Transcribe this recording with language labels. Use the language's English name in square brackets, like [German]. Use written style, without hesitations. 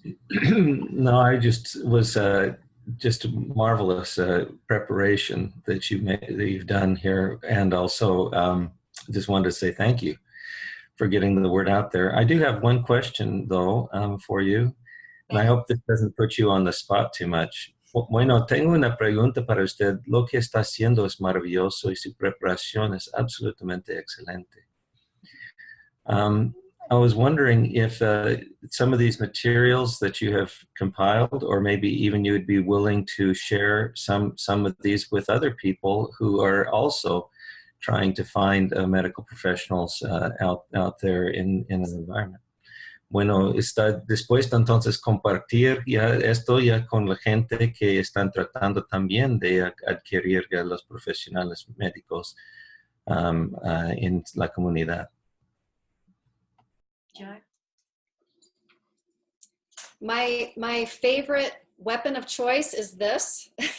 [English] No, I just was just a marvelous preparation that you've done here, and also just wanted to say thank you for getting the word out there. I do have one question though for you, and I hope this doesn't put you on the spot too much. [Spanish] Bueno, tengo una pregunta para usted. Lo que está haciendo es maravilloso y su preparación es absolutamente excelente. [English] I was wondering if some of these materials that you have compiled, or maybe even you would be willing to share some of these with other people who are also trying to find medical professionals out there in an environment. [Spanish] Bueno, ¿está dispuesto entonces compartir ya esto ya con la gente que están tratando también de adquirir a los profesionales médicos en la comunidad? [English] My favorite weapon of choice is this.